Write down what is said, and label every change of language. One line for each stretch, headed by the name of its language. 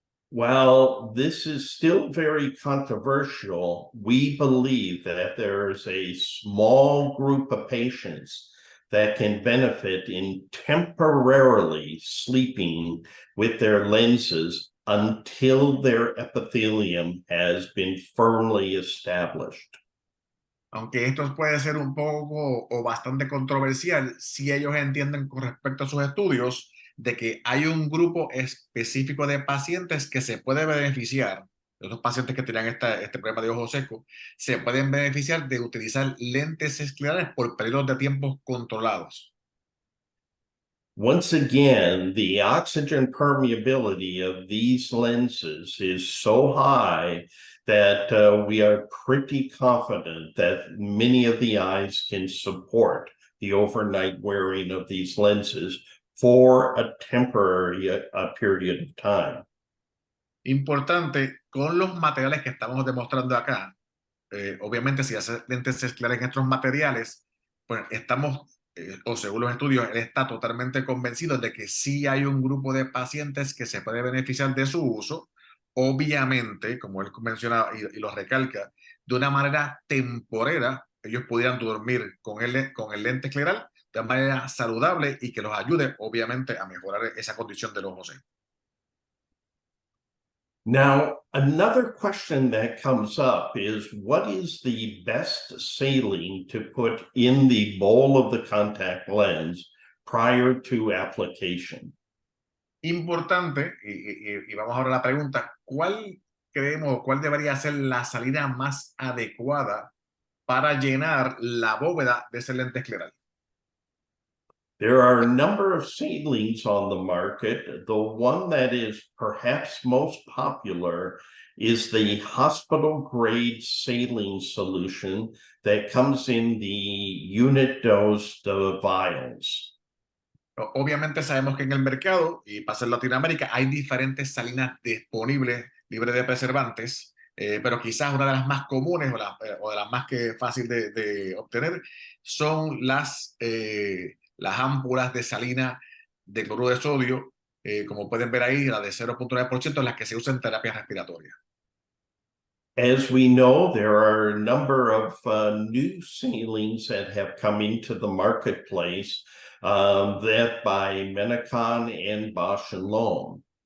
English: While this is still very controversial, we believe that there's a small group of patients that can benefit in temporarily sleeping with their lenses until their epithelium has been firmly established.
Spanish: Aunque esto puede ser un poco o bastante controversial, si ellos entienden con respecto a sus estudios de que hay un grupo específico de pacientes que se puede beneficiar, esos pacientes que tenían este problema de ojo seco, se pueden beneficiar de utilizar lentes esclerales por periodos de tiempo controlados.
English: Once again, the oxygen permeability of these lenses is so high that we are pretty confident that many of the eyes can support the overnight wearing of these lenses for a temporary period of time.
Spanish: Importante, con los materiales que estamos demostrando acá, obviamente si hace lentes esclerales en estos materiales, pues estamos, o según los estudios, él está totalmente convencido de que sí hay un grupo de pacientes que se puede beneficiar de su uso, obviamente, como él menciona y lo recalca, de una manera temporera, ellos pudieran dormir con el lente escleral de manera saludable y que los ayude, obviamente, a mejorar esa condición del ojo seco.
English: Now, another question that comes up is what is the best saline to put in the bowl of the contact lens prior to application?
Spanish: Importante, y vamos ahora a la pregunta, ¿cuál creemos, cuál debería ser la salida más adecuada para llenar la bóveda de ese lente escleral?
English: There are a number of salines on the market. The one that is perhaps most popular is the hospital grade saline solution that comes in the unit dose vials.
Spanish: Obviamente sabemos que en el mercado, y pasa en Latinoamérica, hay diferentes salinas disponibles, libres de preservantes, pero quizás una de las más comunes o de las más fácil de obtener son las ámpulas de salina de cloruro de sodio, como pueden ver ahí, la de 0.9%, las que se usan en terapia respiratoria.
English: As we know, there are a number of new salines that have come into the marketplace that by Menacon and Bausch and Lomb.